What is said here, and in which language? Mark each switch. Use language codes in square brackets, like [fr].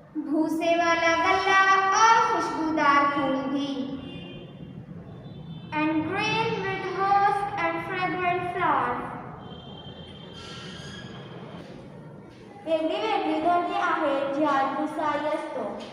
[hi] भूसे वाला गल्ला और खुशबूदार फूल भी. [en] And grain with husk and fragrant flowers. [mr] वेगळी धान्ये आहेत ज्यात भुसाई असतो.